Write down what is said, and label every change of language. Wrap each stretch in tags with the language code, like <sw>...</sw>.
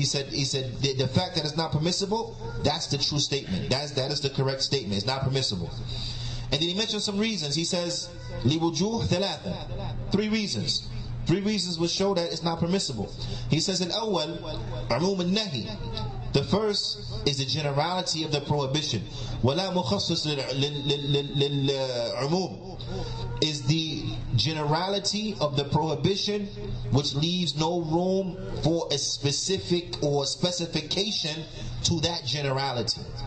<en>He said the fact that it's not permissible, that's the true statement. That is the correct statement. It's not permissible. And then he mentioned some reasons. He says</en> <ar>لِوُجُوهِ ثَلَاثًا.</ar> <en>3 reasons. 3 reasons will show that it's not permissible. He says</en> <ar>الأول عموم النهي.</ar> <en>The first is the generality of the prohibition.</en> <ar>وَلَا مُخَصِّص لِلْعُمُوم.</ar> <en>Is the generality of the prohibition, which leaves no room for a specific or specification to that generality.</en>